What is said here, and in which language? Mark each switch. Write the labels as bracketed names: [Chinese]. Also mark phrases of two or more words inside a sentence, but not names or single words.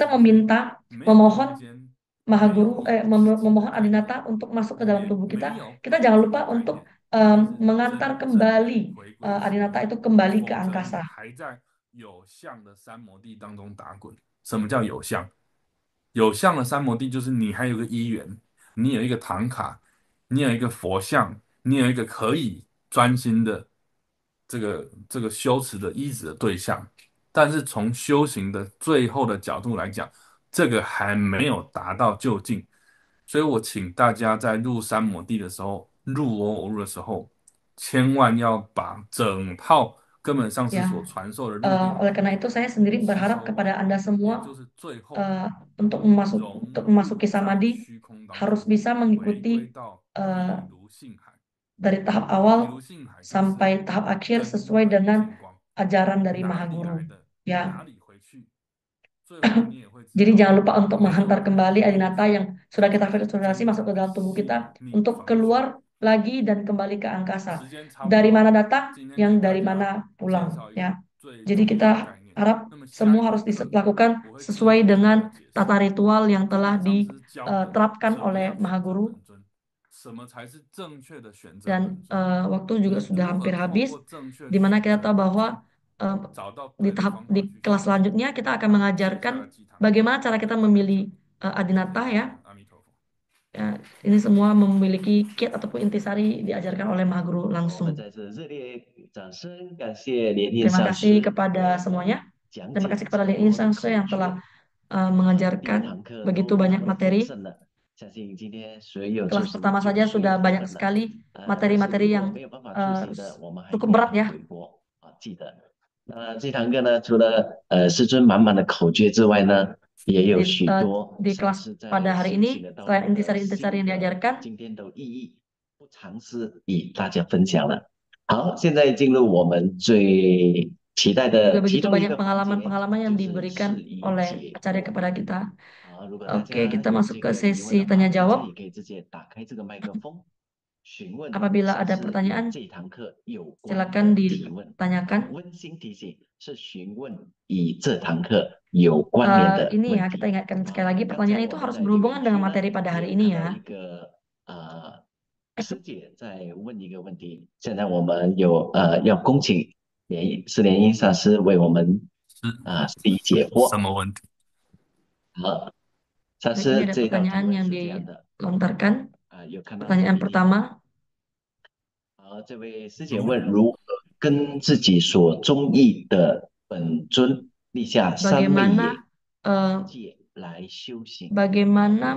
[Indonesian] meminta, [Chinese] 没有空 [Indonesian] memohon [Chinese] 间， [Indonesian] Maha [Chinese] 没有 [Indonesian] Guru, [Chinese] 意识， [Indonesian] memohon Adinata untuk masuk ke dalam [Chinese] 也 [Indonesian] tubuh kita, [Chinese] 没有 [Indonesian] kita jangan lupa [Chinese] 概 [Indonesian] untuk [Chinese] 念， [Indonesian] mengantar kembali Adinata itu kembali ke [Chinese] 否则你 [Indonesian] angkasa. [Chinese] 还在有相的三摩地当中打滚。什么叫有相？有相的三摩地就是你还有个因缘，你有一个唐卡，你有一个佛像，你有一个可以专心的这个修持的依止的对象。但是从修行的最后的角度来讲，这个还没有达到究竟。所以我请大家在入三摩地的时候，入我入的时候，千万要把整套根本上师所 [Indonesian] Ya, [Chinese] 传授的入定法 [Indonesian] oleh karena itu saya sendiri [Chinese] 吸 [Indonesian] berharap [Chinese] 收， [Indonesian] kepada Anda [Chinese] 也 [Indonesian] semua [Chinese] 就是最后 eh, 融 [Indonesian] untuk [Chinese] 入 [Indonesian] memasuki [Chinese] 在 [Indonesian] samadhi [Chinese] 虚空当 [Indonesian] harus [Chinese] 中， [Indonesian] bisa [Chinese] 回归 [Indonesian] mengikuti [Chinese] 到 eh, 毗卢性海。 [Indonesian] dari tahap [Chinese] 毗 [Indonesian] awal [Chinese] 卢性海就是 [Indonesian] sampai tahap akhir [Chinese] 根 [Indonesian] sesuai [Chinese] 本 [Indonesian] dengan [Chinese] 见光， [Indonesian] ajaran dari [Chinese] 哪 [Indonesian] Maha [Chinese] 里 [Indonesian] Guru. [Chinese] 来的， [Indonesian] Ya, [Chinese] 哪里回去，最后你也会知 [Indonesian] jadi [Chinese] 道 [Indonesian] jangan lupa untuk [Chinese] 没有 [Indonesian] menghantar [Chinese] 人 [Indonesian] kembali [Chinese] 能 [Indonesian] Adinata [Chinese] 够 [Indonesian] yang sudah [Chinese] 在 [Indonesian] kita [Chinese] 这个 [Indonesian] filtrasi [Chinese] 真 [Indonesian] masuk ke [Chinese] 正的 [Indonesian] dalam tubuh [Chinese] 吸 [Indonesian] kita [Chinese] 逆 [Indonesian] untuk [Chinese] 方向。 [Indonesian] keluar lagi dan kembali ke angkasa. [Chinese] 时间差不 [Indonesian] Dari [Chinese] 多 [Indonesian] mana [Chinese] 了， [Indonesian] datang, [Chinese] 今天 [Indonesian] yang [Chinese] 给大 [Indonesian] dari [Chinese] 家 [Indonesian] mana [Chinese] 介 [Indonesian] pulang. [Chinese] 绍一个 [Indonesian] Ya, [Chinese] 最 [Indonesian] jadi [Chinese] 重要 [Indonesian] kita [Chinese] 的概念。 [Indonesian] harap [Chinese] 那么下 [Indonesian] semua [Chinese] 一 [Indonesian] harus [Chinese] 堂课 [Indonesian] dilakukan [Chinese] 我会继 [Indonesian] sesuai [Chinese] 续跟大 [Indonesian] dengan [Chinese] 家解释 [Indonesian] tata ritual yang [Chinese] 根 [Indonesian] telah [Chinese] 本上师教的 [Indonesian] diterapkan [Chinese] 怎么 [Indonesian] oleh [Chinese] 样选 [Indonesian] Maha [Chinese] 择 [Indonesian] Guru. [Chinese] 本尊，什么才是正确的选择 [Indonesian] Dan [Chinese] 本尊， [Indonesian] waktu juga [Chinese] 你 [Indonesian] sudah [Chinese] 如何 [Indonesian] hampir [Chinese] 透 [Indonesian] habis, [Chinese] 过正确 [Indonesian] di mana [Chinese] 选 [Indonesian] kita [Chinese] 择 [Indonesian] tahu [Chinese] 本 [Indonesian] bahwa [Chinese] 尊， eh, 找到 [Indonesian] di [Chinese] 对的 [Indonesian] tahap [Chinese] 方 [Indonesian] di [Chinese] 法去 [Indonesian] kelas [Chinese] 修行。 [Indonesian] selanjutnya kita akan [Chinese] 那接下 [Indonesian] mengajarkan [Chinese] 来几堂课 [Indonesian] bagaimana cara [Chinese] 我 [Indonesian] kita [Chinese] 跟大家 [Indonesian] memilih [Chinese] 说，谢 [Indonesian] Adinata [Chinese] 谢 [Indonesian] ya. [Chinese] 阿弥陀佛。 [Indonesian] Ya, ini semua memiliki kiat ataupun intisari diajarkan oleh Maha Guru [Chinese] 我们 [Indonesian] langsung. [Chinese] 再次热烈掌声感谢莲印 [Indonesian] Terima [Chinese] 上 [Indonesian] kasih [Chinese] 师 [Indonesian] kepada [Chinese] 为我 [Indonesian] semuanya. [Chinese] 们讲 [Indonesian] Terima [Chinese] 解 [Indonesian] kasih [Chinese] 这 [Indonesian] kepada [Chinese] 么 [Indonesian] Lin [Chinese] 多的 [Indonesian] Insan [Chinese] 口 [Indonesian] yang telah [Chinese] 诀。第一 [Indonesian] mengajarkan [Chinese] 堂课 [Indonesian] begitu [Chinese] 都非 [Indonesian] banyak [Chinese] 常的丰 [Indonesian] materi. [Chinese] 盛了，相信今天所有 [Indonesian] Kelas [Chinese] 出席的 [Indonesian] pertama [Chinese] 就 [Indonesian] saja [Chinese] 绪 [Indonesian] sudah [Chinese] 有 [Indonesian] banyak [Chinese] 本了。 [Indonesian] sekali [Chinese] 但是 [Indonesian] materi-materi [Chinese] 如 [Indonesian] yang [Chinese] 果没有办法出席的，我们还可 [Indonesian] cukup [Chinese] 以 [Indonesian] berat [Chinese] 看 [Indonesian] ya. [Chinese] 回播啊，记得。那这堂课呢，除了师尊满满的口诀之外呢，也有 [Indonesian] Di, [Chinese] 许 eh, 多 [Indonesian] di [Chinese] 上 [Indonesian] kelas [Chinese] 师 [Indonesian] pada [Chinese] 在 [Indonesian] hari [Chinese] 修 [Indonesian] ini, [Chinese] 行的道 [Indonesian] selain [Chinese] 路的 [Indonesian] intisari-intisari [Chinese] 心 [Indonesian] yang [Chinese] 得、 [Indonesian] diajarkan, [Chinese] 今天都一一不尝试与大家分享了。好，现在进入我们最期待 [Indonesian] juga [Chinese] 的其 [Indonesian] begitu [Chinese] 中一 [Indonesian] banyak [Chinese] 个环节， [Indonesian] pengalaman-pengalaman yang [Chinese] 就是 [Indonesian] diberikan [Chinese] 释疑 [Indonesian] oleh [Chinese] 解 [Indonesian] acarya [Chinese] 惑。 [Indonesian] kepada kita. [Chinese] 好，如果大 [Indonesian] Oke, [Chinese] 家 [Indonesian] kita [Chinese] 有 [Indonesian] masuk [Chinese] 这 [Indonesian] ke [Chinese] 个疑问 [Indonesian] sesi [Chinese] 的话， [Indonesian] tanya [Chinese] 大家 [Indonesian] jawab. [Chinese] 也可以直接打开这个麦克风，询问 [Indonesian] Apabila [Chinese] 上 [Indonesian] ada [Chinese] 师与 [Indonesian] pertanyaan, [Chinese] 这堂课有关 [Indonesian] silakan [Chinese] 的提问。 [Indonesian] ditanyakan. [Chinese] 温馨提醒是询问与这堂课有关联的 [Indonesian] Ini [Chinese] 问 [Indonesian] ya, kita [Chinese] 题。 [Indonesian] ingatkan sekali [Chinese] 啊， [Indonesian] lagi [Chinese] 刚才 [Indonesian] pertanyaan [Chinese] 我 [Indonesian] itu [Chinese] 们 [Indonesian] harus [Chinese] 在留 [Indonesian] berhubungan [Chinese] 言 [Indonesian] dengan [Chinese] 区呢 [Indonesian] materi pada [Chinese] 也 [Indonesian] hari [Chinese] 有 [Indonesian] ini [Chinese] 看到 [Indonesian] ya. [Chinese] 一个师姐在问一个问题。现在我们有要恭请莲英上师为我们释疑解什惑。么问题？好，上 [Indonesian] Baik, ini [Chinese] 师 [Indonesian] ada [Chinese] 这道提 [Indonesian] pertanyaan [Chinese] 问 [Indonesian] yang [Chinese] 是这样的 [Indonesian] dilontarkan. [Chinese] 有看到 [Indonesian] Pertanyaan [Chinese] PPT。 [Indonesian] pertama, [Chinese] 好，这位师姐问如何跟自己所中意的本尊立下三昧耶 [Indonesian] bagaimana [Chinese] 戒来修行。 [Indonesian] bagaimana